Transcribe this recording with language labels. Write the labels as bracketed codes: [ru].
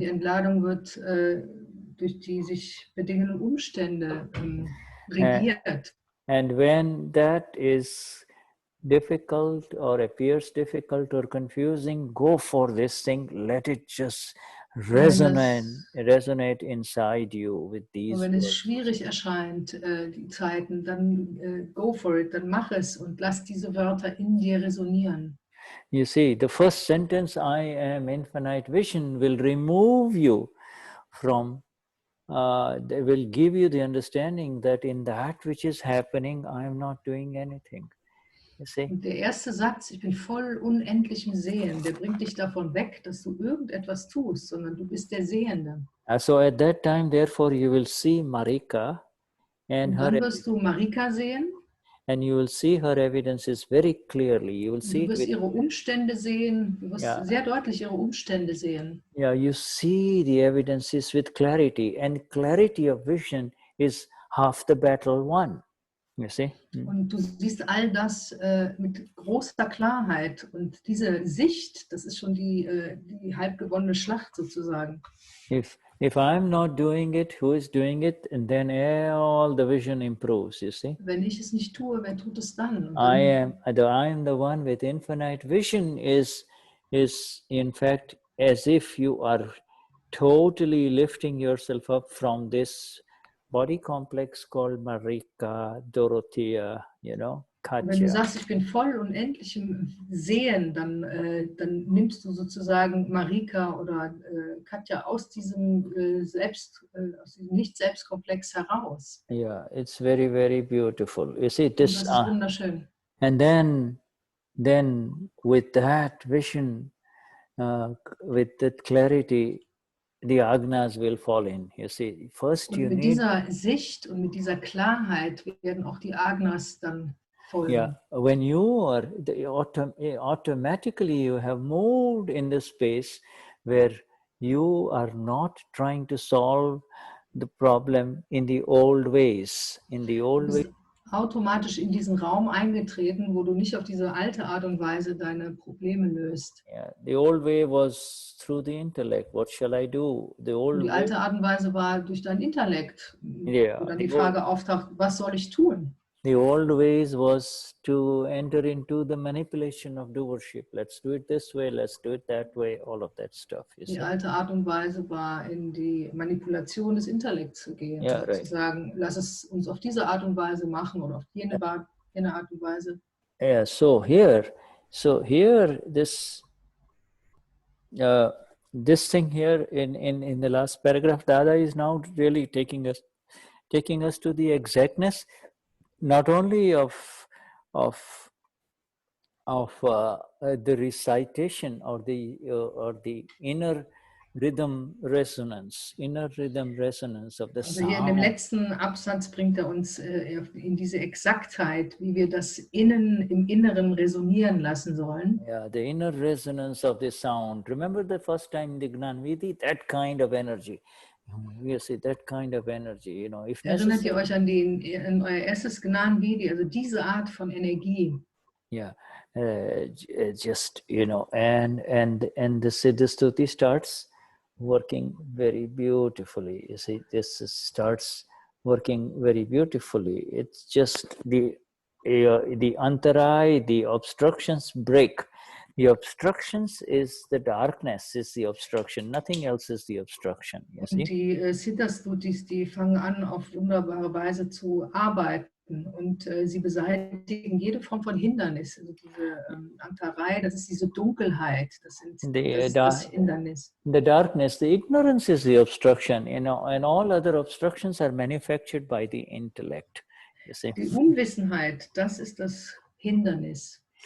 [de] die Entladung wird durch die sich bedingenden Umstände regiert. [en] And when that is difficult or appears difficult or confusing, go for this thing. Let it just resonate inside you with these. [de] Und wenn es schwierig erscheint, die Zeiten, dann [en] go for it, [de] dann mach es und lass diese Wörter in dir resonieren. [en] You see, the first sentence, I am infinite vision, will remove you from they will give you the understanding that in that which is happening, I am not doing anything. You see? [de] Und der erste Satz, ich bin voll unendlichem Sehen, der bringt dich davon weg, dass du irgendetwas tust, sondern du bist der Sehende. [en] So at that time, therefore, you will see Marika, and [de] dann wirst du Marika sehen. [en] And you will see her evidences very clearly. You will see. [de] Du wirst ihre Umstände sehen. Du wirst sehr deutlich ihre Umstände sehen. [en] Yeah, you see the evidences with clarity, and clarity of vision is half the battle won. You see? [de] Und du siehst all das mit großer Klarheit. Und diese Sicht, das ist schon die halb gewonnene Schlacht sozusagen. [en] If I'm not doing it, who is doing it? And then all the vision improves, you see? [de] Wenn ich es nicht tue, wer tut es dann? [en] I am the one with infinite vision is in fact as if you are totally lifting yourself up from this body complex called Marika, Dorothea, you know, Katja. [de] Wenn du sagst, ich bin voll unendlichem Sehen, dann nimmst du sozusagen Marika oder Katja aus diesem Nicht-Selbstkomplex heraus. [en] Yeah, it's very, very beautiful. You see, this. [de] Und das ist wunderschön. [en] And then with that vision, with that clarity, the agnas will fall in. You see, first [de] und [en] you [de] mit [en] need. [de] Dieser Sicht und mit dieser Klarheit werden auch die agnas dann folgen. [en] Yeah, when you are automatically you have moved in the space where you are not trying to solve the problem in the old ways. In the old way. [de] Automatisch in diesen Raum eingetreten, wo du nicht auf diese alte Art und Weise deine Probleme löst. [en] Yeah, the old way was through the intellect. What shall I do? The old [de] die alte Art und Weise war durch dein Intellekt, wo dann die Frage auftaucht, was soll ich tun? [en] The old ways was to enter into the manipulation of doership. Let's do it this way, let's do it that way, all of that stuff. [de] Die alte Art und Weise war, in die Manipulation des Intellekts zu gehen. [en] Yeah, right. [de] Zu sagen, lass es uns auf diese Art und Weise machen oder auf jene Art und Weise. [en] Yeah, so here this thing here in the last paragraph, Dada is now really taking us to the exactness, not only of of the recitation or the inner rhythm resonance of the [de] Also hier in dem [en] sound. [de] letzten Absatz bringt er uns in diese Exaktheit, wie wir das im Inneren resonieren lassen sollen. [en] Yeah, the inner resonance of the sound. Remember the first time the Gnanvidi, that kind of energy. You see, that kind of energy, you know, if [de] Erinnert ihr [en] necessary. [de] euch an euer erstes Gnani, also diese Art von Energie? [en] Yeah, just, you know, and the Siddha Stuti starts working very beautifully. You see, this starts working very beautifully. It's just the antarai, the obstructions break. The obstructions is the darkness, is the obstruction. Nothing else is the obstruction. You see? [de] Und die Siddha Stutis, die fangen an, auf wunderbare Weise zu arbeiten. Und sie beseitigen jede Form von Hindernis. Also diese Antarei, das ist diese Dunkelheit, das ist das Hindernis. [en] The darkness, the ignorance is the obstruction, you know, and all other obstructions are manufactured by the intellect. You see? [de] Die Unwissenheit, das ist das Hindernis.